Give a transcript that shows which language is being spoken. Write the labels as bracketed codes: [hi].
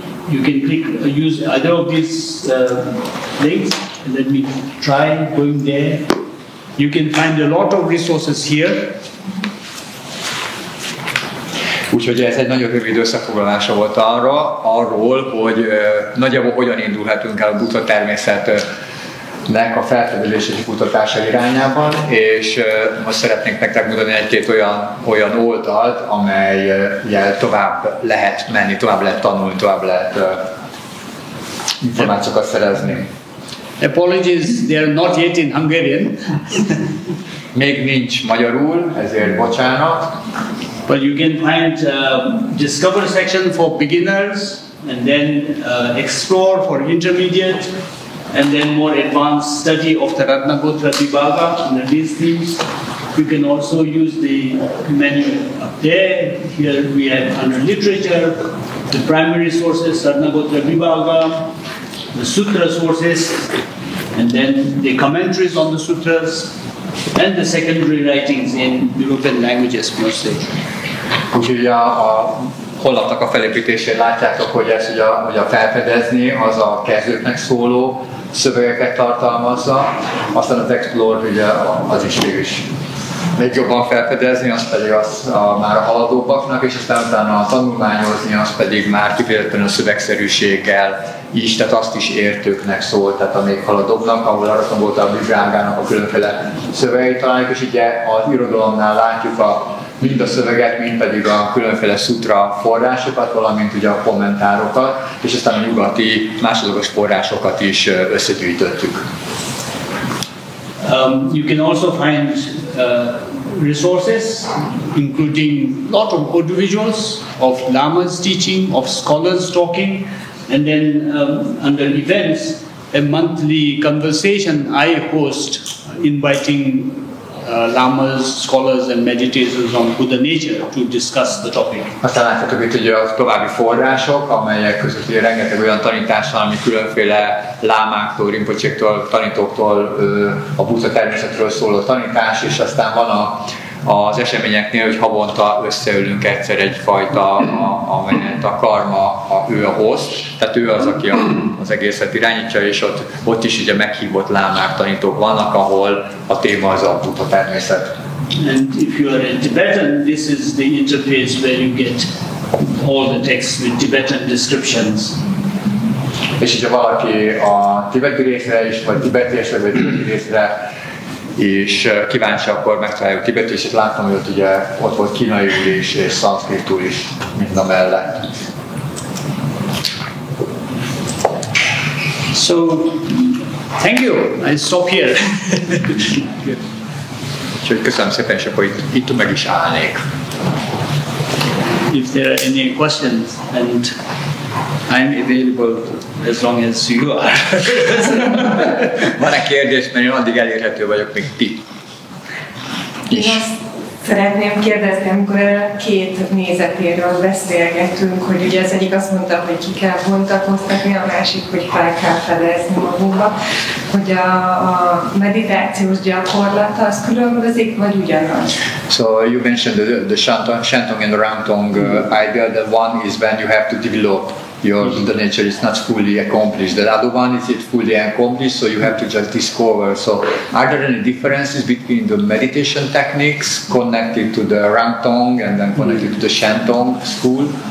[en] You can use either of these links. Let me try going there. You can find a lot of resources here. [hu] Úgyhogy ez egy nagyon rövid összefoglalása volt arról, hogy nagyjából hogyan indulhatunk el a Buddha-természetnek a felfedezés és kutatása irányában, és most szeretnénk nektek mutatni egy-két olyan oldalt, amellyel tovább lehet menni, tovább lehet tanulni, tovább lehet információkat szerezni. [en] Apologies, they are not yet in Hungarian. [hu] Még nincs magyarul, ezért bocsánat. [en] But you can find discover section for beginners, and then explore for intermediate, and then more advanced study of the Ratnagotra Vibhaga under these themes. You can also use the menu up there. Here we have under literature, the primary sources, Ratnagotra Vibhaga, the sutra sources, and then the commentaries on the sutras, and the secondary writings in European languages mostly. [hu] Úgyhogy a honlapnak a felépítésén látjátok, hogy ez ugye a felfedezni, az a kezdőknek szóló szövegeket tartalmazza, aztán az Explore ugye az is végülis még jobban felfedezni, az pedig már a haladóbbaknak, és aztán utána tanulmányozni, az pedig már kifejezetten a szövegszerűséggel is, tehát azt is értőknek szól, tehát a még haladóbbnak, ahol arra volt a Vibrágának a különféle szövegeit találjuk, és ugye az irodalomnál látjuk mind a szöveget, mind pedig a különféle sutra forrásokat, valamint ugye a kommentárokat, és aztán a nyugati másodlagos forrásokat is összegyűjtöttük. [en] You can also find resources, including a lot of audiovisuals of lamas teaching, of scholars talking, and then under events, a monthly conversation I host, inviting lamas, scholars and meditators on Buddha nature to discuss the topic. [hu] Aztán láthatok itt ugye a további források, amelyek között ugye rengeteg olyan tanítás van, ami különféle lámáktól, rimpocséktól, tanítóktól a Buddha-természetről szóló tanítás, és aztán van az eseményeknél, hogy havonta összeülünk egyszer egyfajta, amelyet a Karma, ő a host, tehát ő az, aki az egészet irányítja, és ott is ugye meghívott lámák, tanítók vannak, ahol a téma az a Buddha-természet. [en] And if you are a Tibetan, this is the interface where you get all the texts with Tibetan descriptions. [hu] És hogyha valaki a tibeti részre is, vagy tibeties, vagy tibeti részre és kíváncsi, akkor megtaláljuk Tibet, és itt láttam, hogy ott volt kínaiul is, és szanszkritul is mind a mellett. [en] So, thank you. I stop here. [hu] Úgyhogy köszönöm szépen, és akkor itt meg is állnék. [en] If there are any questions, and I'm available as long as you are. [hu] Van-e kérdés, mert én addig elérhető vagyok, még ti is. Én azt szeretném kérdezni, amikor két nézetéről beszélgetünk, hogy ugye az egyik azt mondta, hogy ki kell bontakoztatni, a másik, hogy fel kell fedezni magunkba, hogy a meditációs gyakorlata az különbözik, vagy ugyanaz? [en] So you mentioned the Shantong and the Ramtong idea. The one is when you have to develop your Buddha nature is not fully accomplished. The other one is it fully accomplished, so you have to just discover. So are there any differences between the meditation techniques connected to the Ramtong and then connected to the Shantong school?